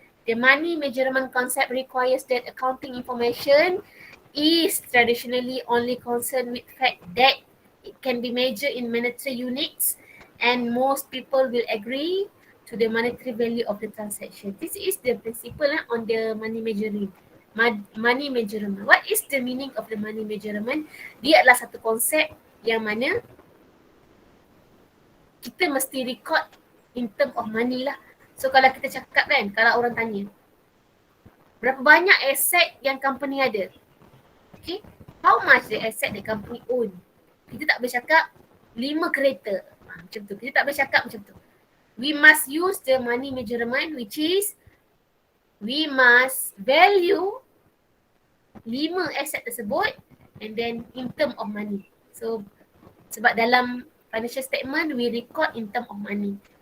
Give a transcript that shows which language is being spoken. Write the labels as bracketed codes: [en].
[en] The money measurement concept requires that accounting information is traditionally only concerned with fact that it can be measured in monetary units, and most people will agree to the monetary value of the transaction. This is the principle on the money measuring. Money measurement. What is the meaning of the money measurement? [ms] Dia adalah satu konsep yang mana kita mesti record [en] in term of money [ms] lah. So kalau kita cakap kan, kalau orang tanya, berapa banyak aset yang company ada? [en] Okay, how much the asset the company own? [ms] Kita tak boleh cakap 5 kereta. Macam tu. Kita tak boleh cakap macam tu. [en] We must use the money measurement, which is we must value 5 [ms] aset tersebut [en] and then in term of money. So [ms] sebab dalam [en] financial statement we record in term of money.